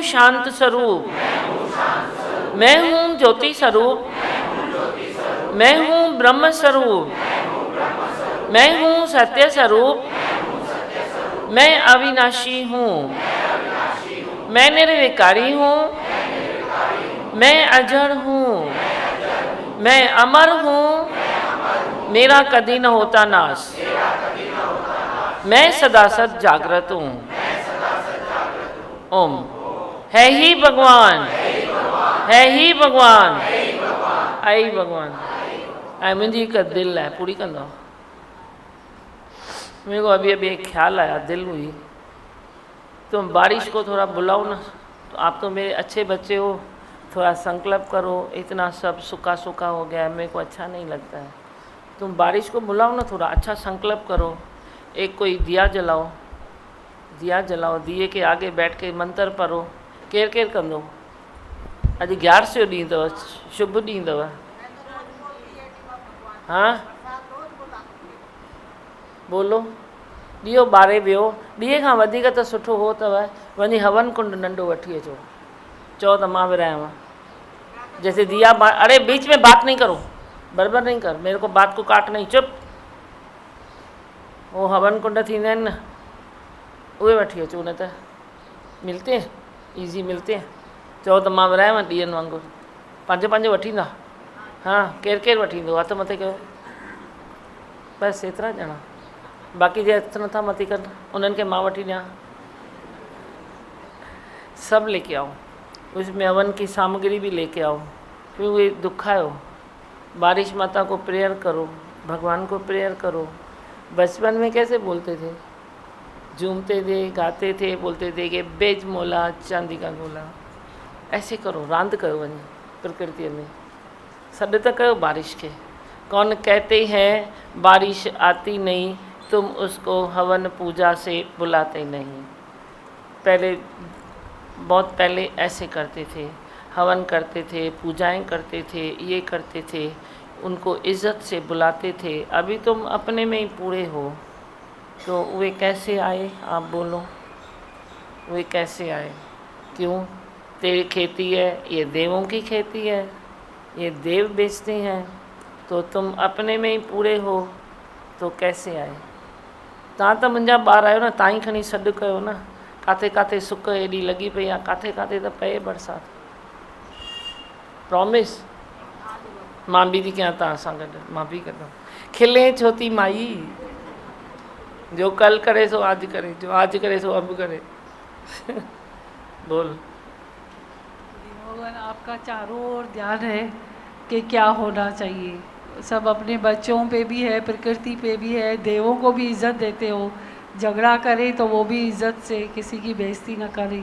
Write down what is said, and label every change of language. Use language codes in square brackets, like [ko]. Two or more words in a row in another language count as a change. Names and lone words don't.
[hi] शांत स्वरूप, मैं हूँ ज्योति स्वरूप, मैं हूँ ब्रह्म स्वरूप, मैं हूँ सत्य स्वरूप, मैं अविनाशी हूँ, मैं निर्विकारी हूँ, मैं अजर हूँ, मैं अमर हूँ, मेरा कभी न होता नाश, मैं सदा सद जागृत हूँ। ओम है ही भगवान, है ही भगवान, आई भगवान। [sd] ऐं मुंहिंजी हिकु दिल है, पूरी कंदो। [hi] मेरे को अभी अभी एक ख्याल आया, दिल हुई, तुम बारिश को थोड़ा बुलाओ ना, तो आप तो मेरे अच्छे बच्चे हो, थोड़ा संकल्प करो। इतना सब सूखा सूखा हो गया है, मेरे को अच्छा नहीं लगता है। तुम बारिश को बुलाओ ना, थोड़ा अच्छा संकल्प करो। एक कोई दिया जलाओ, दिया जलाओ, दिए के आगे बैठ के मंत्र पढ़ो। [sd] केर केर कंदो, अॼु 11 ॾींहुं अथव, शुभ ॾींहुं अथव। [hi] हाँ बोलो, [sd] ॾीओ ॿारे वियो, ॾीए खां वधीक त सुठो हो अथव, वञी हवन कुंड नंढो वठी अचो, चओ त मां विरायां। [hi] जैसे दिया अरे बीच में बात नहीं करो, बराबरि नहीं कर, मेरे को बात को काट नहीं, चुप। [sd] वो हवन कुंड थींदा आहिनि न, उहे वठी अचो, न त [hi] मिलते हैं, ईज़ी मिलते हैं। [sd] चओ त मां विरायां ॾींहंनि वांगुरु, पंहिंजो पंहिंजो वठींदा। हाँ केरु केरु वठींदो, हथु मथे कयो, बसि एतिरा ॼणा, बाक़ी जे हथु नथा मथे कनि उन्हनि खे मां वठी ॾियां। [hi] सब लेके आओ, उसमें हवन की सामग्री भी लेके आओ, फिर वे दुखायो, बारिश माता को प्रेयर करो, भगवान को प्रेयर करो। बचपन में कैसे बोलते थे, झूमते थे, गाते थे, बोलते थे कि बेज मोला चांदी का गोला। ऐसे करो, [sd] रांद करो वञी प्रकृति में, सॾु त कयो बारिश के। [hi] कौन कहते हैं बारिश आती नहीं, तुम उसको हवन पूजा से बुलाते नहीं। पहले बहुत पहले ऐसे करते थे, हवन करते थे, पूजाएं करते थे, ये करते थे, उनको इज़्ज़त से बुलाते थे। अभी तुम अपने में ही पूरे हो, तो वे कैसे आए, आप बोलो, वे कैसे आए? क्यों? तेरी खेती है, ये देवों की खेती है, ये देव बेचते हैं, तो तुम अपने में ही पूरे हो, तो कैसे आए? [sd] तव्हां त मुंहिंजा ॿार आहियो न, तव्हां ई खणी सॾु कयो न। काथे काथे सुक एॾी लॻी पई आहे, काथे काथे त पए बरसाति। प्रॉमिस, मां बि थी कयां तव्हां सां गॾु, मां बि कंदमि। खिले छो थी माई, [hi] जो कल करे सो आज करे, जो आज करे सो अब करे। बोल। भगवान आपका चारों ओर ध्यान है कि क्या होना चाहिए, सब अपने बच्चों पे भी है, प्रकृति पे भी है, देवों को भी इज्जत देते हो, झगड़ा करे तो वो भी इज्जत से, किसी की बेइज्जती ना करे।